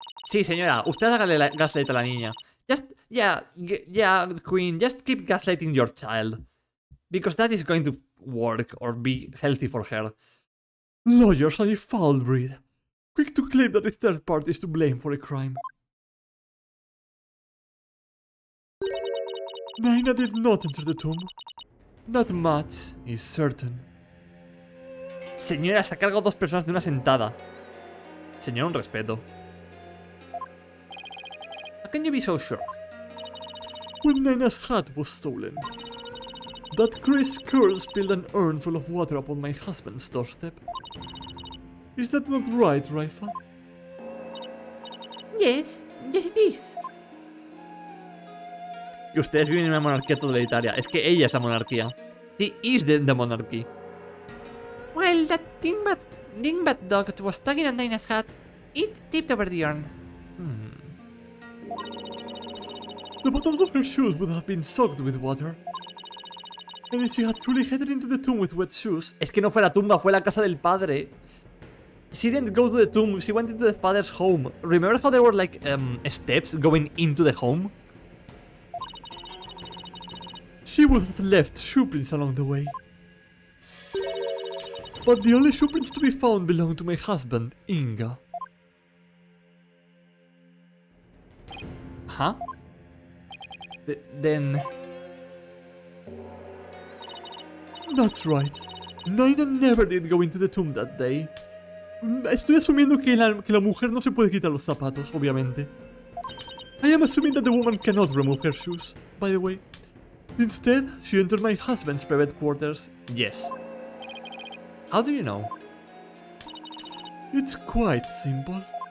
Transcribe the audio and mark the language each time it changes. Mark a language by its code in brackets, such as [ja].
[es] Sí, señora, usted hágale gaslight a la niña. [en] Yeah, Queen, just keep gaslighting your child. Because that is going to work or be healthy for her. Lawyers are a foul breed, quick to claim that a third party is to blame for a crime. Naina did not enter the tomb. Not much is certain. [es] Señora, se ha cargado dos personas de una sentada. Señora, un respeto. [en] How can you be so sure? When Naina's hat was stolen, that Chris Curl spilled an urn full of water upon my husband's doorstep. Is that not right, Raifa? Yes, it is. [es] Que ustedes viven en una monarquía totalitaria. Es que ella es la monarquía. [en] She is the monarchy. While that dingbat dog was tugging at Naina's hat, it tipped over the urn. The bottoms of her shoes would have been soaked with water. And if she had truly headed into the tomb with wet shoes... [es] Es que no fue la tumba, fue la casa del padre. [en] She didn't go to the tomb, she went into the father's home. Remember how there were like steps going into the home? She would have left shoe prints along the way. But the only shoe prints to be found belong to my husband, Inga. Huh? Then... That's right. Naina never did go into the tomb that day. [es] Estoy asumiendo que la mujer no se puede quitar los zapatos, obviamente. [en] I am assuming that the woman cannot remove her shoes, by the way. Instead, she entered my husband's private quarters. Yes. How do you know? It's quite simple.